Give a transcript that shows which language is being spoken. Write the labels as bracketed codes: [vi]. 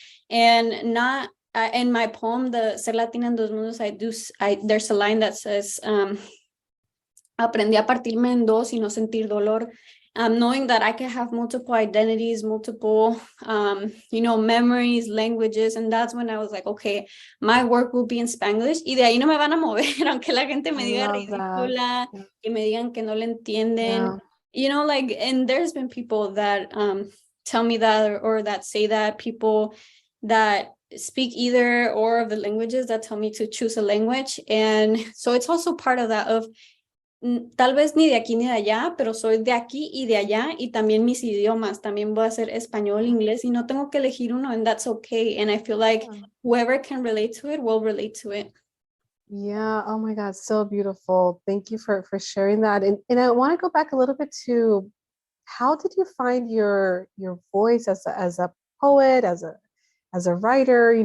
[en] And not in my poem, the Ser Latina en Dos Mundos, there's a line that says, [es] aprendí a partirme en dos y no sentir dolor. [en] Knowing that I can have multiple identities, multiple, memories, languages. And that's when I was like, okay, my work will be in Spanglish. [es] Y de ahí no me van a mover, aunque la gente me diga ridícula, que me digan que no le entienden. [en] Yeah. And there's been people that tell me that, or that say that, people that speak either or of the languages, that tell me to choose a language. And so it's also part of that, [es] of tal vez ni de aquí ni de allá, pero soy de aquí y de allá, y también mis idiomas, también voy a hacer español, inglés, y no tengo que elegir uno, [en] and that's okay. And I feel like whoever can relate to it will relate to it. Yeah. Oh my God. So beautiful. Thank you for sharing that. And I want to go back a little bit to, how did you find your voice as a poet, as a writer?